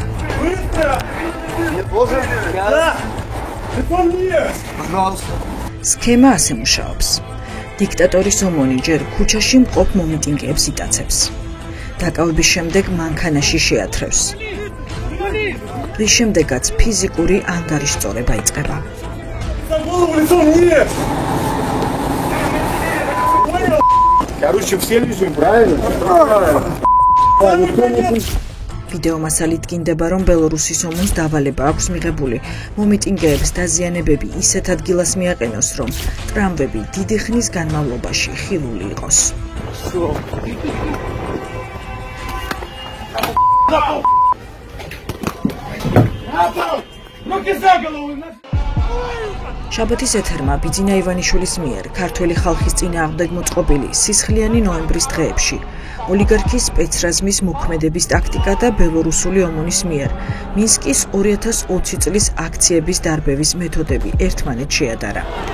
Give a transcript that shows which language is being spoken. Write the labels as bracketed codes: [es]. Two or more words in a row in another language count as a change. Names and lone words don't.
[ka] სქემა ასე მუშაობს. დიქტატორის ომონი ჯერ ქუჩაში მყოფ მომიტინგეებს იტაცებს. დაკავების შემდეგ მანქანაში შეათრევს. რის შემდეგაც ფიზიკური ანგარიშწორება იწყება. [ru] Короче, все лежим, правильно? [ka] ვიდეო მასალით გინდება, რომ ბელორუსის ომონს დავალება აქვს მიღებული მომიტინგეებს დაზიანებები ისეთ ადგილას მიაყენოს, რომ ტრამვები დიდი ხნის განმავლობაში ხილული იყოს. შაბათის ეთერმა ბიძინა ივანიშვილის მიერ ქართველი ხალხის წინააღმდეგ მოწყობილი სისხლიანი ნოემბრის დღეებში ოლიგარქის სპეცრაზმის მოქმედების ტაქტიკა და ბელორუსული ომონის მიერ მინსკის 2020 წლის აქციების დარბევის მეთოდები ერთმანეთს შეადარა.